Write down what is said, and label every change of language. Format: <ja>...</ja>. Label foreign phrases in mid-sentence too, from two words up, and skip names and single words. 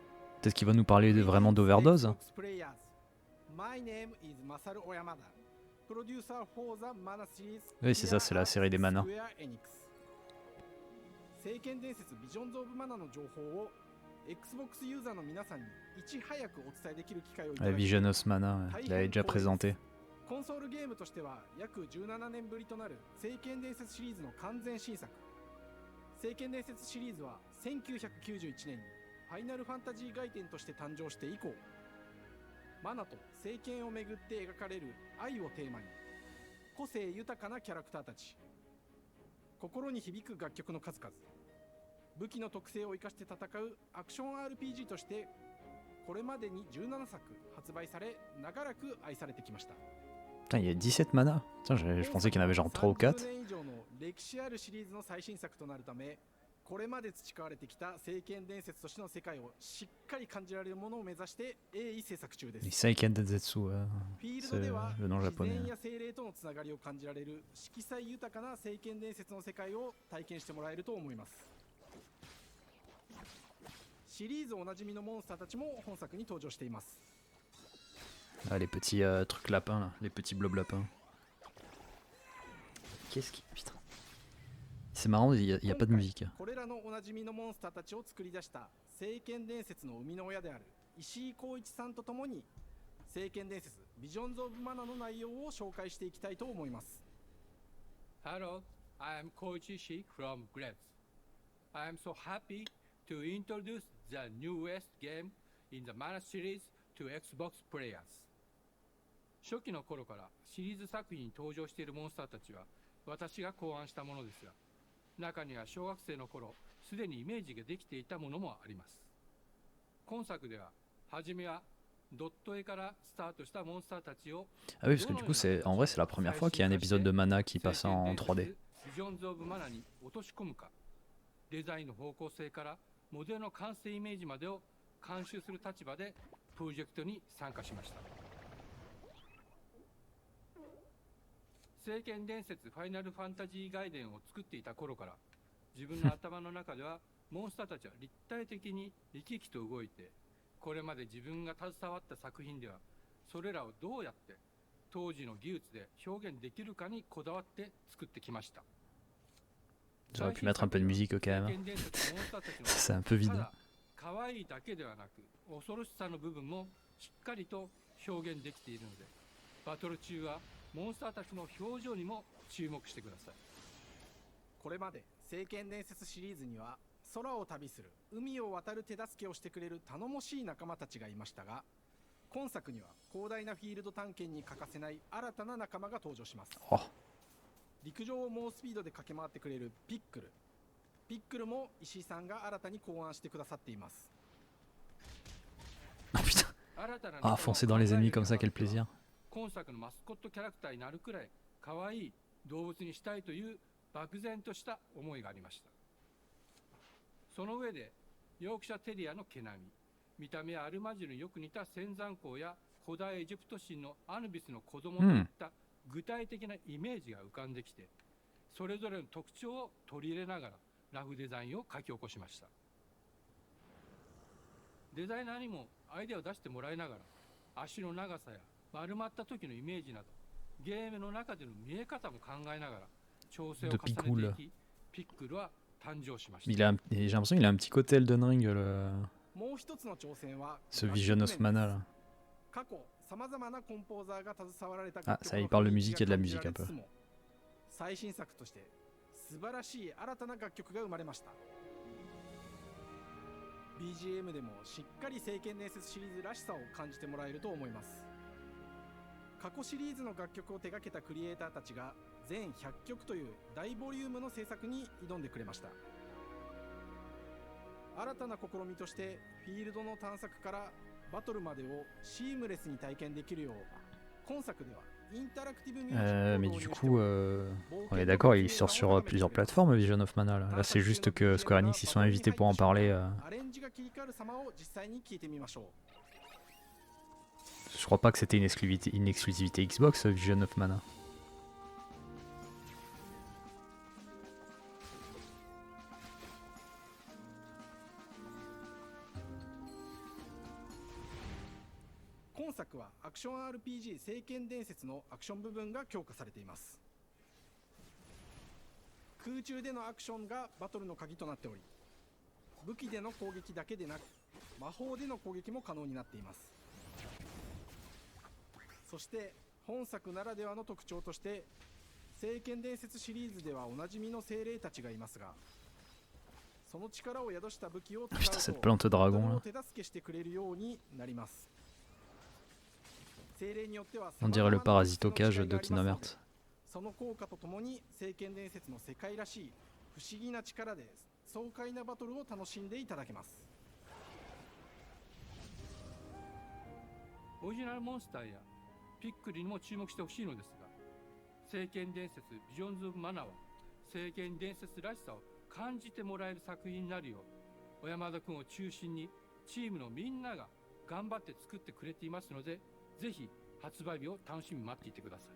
<fr>Peut-être qu'il va nous parler vraiment d'Overdose. Oui, c'est ça, c'est la série des Mana. La Vision of Mana, il l'avait déjà présenté.</fr> <ja>コンソールゲームとしては約17年ぶりとなる聖剣伝説シリーズの完全新作。聖剣伝説シリーズは1991年にファイナルファンタジー外伝として誕生して以降、マナと聖剣をめぐって描かれる愛をテーマに、個性豊かなキャラクターたち、心に響く楽曲の数々、武器の特性を生かして戦うアクション RPG としてこれまでに17作発売され、長らく愛されてきました。</ja> <fr>Putain, il y a 17 mana. Tiens, je pensais qu'il y en avait genre 3 ou 4.</fr> <ja>30年以上の歴史あるシリーズの最新作となるため、これまで培われてきた聖剣伝説としての世界をしっかり感じられるものを目指して鋭意制作中です。</ja> <fr>Seiken Densetsu,</fr> <ja>フィールドでは</ja> <fr>le nom</fr> <ja>自</ja> <fr>japonais.</fr> <ja>然や精霊とのつながりを感じられる色彩豊かな聖剣伝説の世界を体験してもらえると思います。シリーズおなじみのモンスターたちも本作に登場しています。</ja> <fr>Ah, les petits trucs lapins là, les petits blobs lapins. Qu'est-ce qui. Putain. C'est marrant, il y a pas de musique.</fr> <ja>これらのおなじみのモンスターたちを作り出した聖剣伝説の生みの親である石井光一さんとともに、聖剣伝説ビジョンズ・オブ・マナの内容を紹介していきたいと思います。</ja> <en>Hello, I am Koichi Ishii from Grabs. I am so happy to introduce the newest game in the Mana series to Xbox players.</en> <ja>初期の頃からシリーズ作品に登場しているモンスターたちは私が考案したものですが、中には小学生の頃すでにイメージができていたものもあります。今作では初めはドット絵からスタートしたモンスターたちを</ja> <fr>Ah oui, parce que du coup, en vrai, c'est la première fois qu'il y a un épisode de Mana qui passe en 3D.</fr> <ja>ビジョンズ・オブ・マナに落とし込むか、デザインの方向性からモデルの完成イメージまでを監修する立場でプロジェクトに参加しました。聖剣伝説ファイナルファンタジー外伝を作っていた頃から、自分の頭の中ではモンスターたちは立体的に生き生きと動いて、これまで自分が携わった作品ではそれらをどうやって当時の技術で表現できるかにこだわって作ってきました。</ja> <fr>J'aurais pu mettre un peu de musique quand même. C'est un peu vide.</fr> <ja>可愛いだけではなく恐ろしさの部分もしっかりと表現できているので、バトル中はモンスターたちの表情にも注目してください。これまで聖剣伝説シリーズには空を旅する海を渡る手助けをしてくれる頼もしい仲間たちがいましたが、今作には広大なフィールド探検に欠かせない新たな仲間が登場します。陸上を猛スピードで駆け回ってくれるピックル。ピックルも石井さんが新たに考案してくださっています。</ja> <fr>Ah putain. Ah, foncer dans les ennemis comme ça, quel plaisir.</fr> <ja>今作のマスコットキャラクターになるくらい可愛い動物にしたいという漠然とした思いがありました。その上でヨークシャテリアの毛並み、見た目やアルマジルによく似た仙山港や古代エジプト神のアヌビスの子供といった具体的なイメージが浮かんできて、それぞれの特徴を取り入れながらラフデザインを書き起こしました。デザイナーにもアイデアを出してもらいながら、足の長さや丸まった時のイメージなどゲームの中での見え方も考えながら調整を重ねていき、ピックルは誕生しました。</ja> <fr>J'ai l'impression qu'il a un petit côté Elden Ring, ce Vision of Mana là. Ah, ça, il parle de musique et de la musique un peu.</fr> <ja>最新作として素晴らしい新たな楽曲が生まれました。 BGM でもしっかり聖剣伝説シリーズらしさを感じてもらえると思います。過去シリーズの楽曲を手掛けたクリエイターたちが全100曲という大ボリュームの制作に挑んでくれました。新たな試みとしてフィールドの探索からバトルまでをシームレスに体験できるよう、今作ではインタラクティブミュージック</ja> <fr>Mais du coup, on est d'accord, il sort sur plusieurs plateformes, Vision of Mana. Là, c'est juste que Square Enix, ils sont invités pour en parler. Je crois pas que c'était une exclusivité Xbox, Vision of Mana.</fr> <ja>今作はアクション RPG 聖剣伝説のアクション部分が強化されています。空中でのアクションがバトルの鍵となっており、武器での攻撃だけでなく魔法での攻撃も可能になっています。そして本作ならではの特徴として、聖剣伝説シリーズではおなじみの精霊たちがいますが、</ja> <fr>Putain, cette plante dragon là. On dirait le parasitocage de Kingdom Hearts.</fr> <ja>その効果とともに聖剣伝説の世界らしい不思議な力で爽快なバトルを楽しんでいただけます。オリジナルモンスターやピックリにも注目してほしいのですが、聖剣伝説ビジョンズ・オブ・マナーは聖剣伝説らしさを感じてもらえる作品になるよう、小山田君を中心にチームのみんなが頑張って作ってくれていますので、ぜひ発売日を楽しみに待っていてください。</ja>